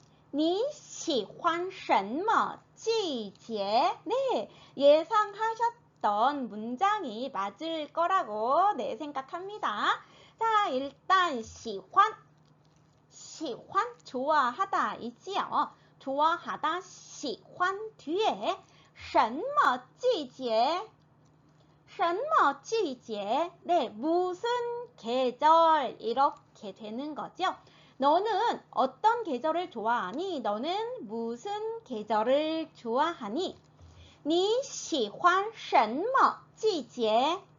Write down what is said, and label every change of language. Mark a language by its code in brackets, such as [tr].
[zh] 你喜欢什么季节? [ko] 네, 예상하셨던 문장이 맞을 거라고 생각합니다. 자, 일단 喜欢, 喜欢 좋아하다 이지요. 좋아하다 喜欢 뒤에 [zh] 什么季节? 什么季节? [ko] 네, 무슨 계절 이렇게 되는 거죠. 너는 어떤 계절을 좋아하니? 너는 무슨 계절을 좋아하니? [zh] 你喜欢什么季节?